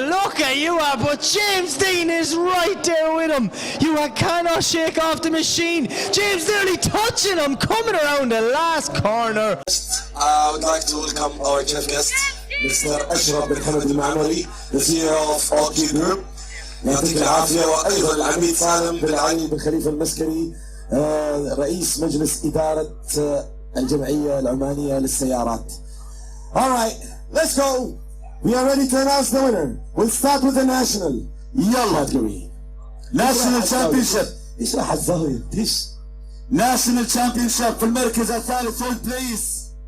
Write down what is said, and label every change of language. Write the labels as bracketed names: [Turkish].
[English] Look at you, but James Dean is right there with him. You cannot shake off the machine. James nearly touching him, coming around the last corner. I would like to welcome our chief guest, Mr. أشرف بن حمد المعمري, the CEO of OIDC Group. [Arabic] يعطيك العافية. وأيضا العميد سالم بن علي بن خليفة المسكري, رئيس مجلس إدارة الجمعية العمانية للسيارات. [English] All right, let's go. We are ready to announce the winner. We'll start with the national. [Arabic] يلا تقوي. [English] National Championship. [Arabic] إيش راح الزاوية؟ إيش؟ [English] National Championship [Arabic] في المركز الثالث, [English] third place.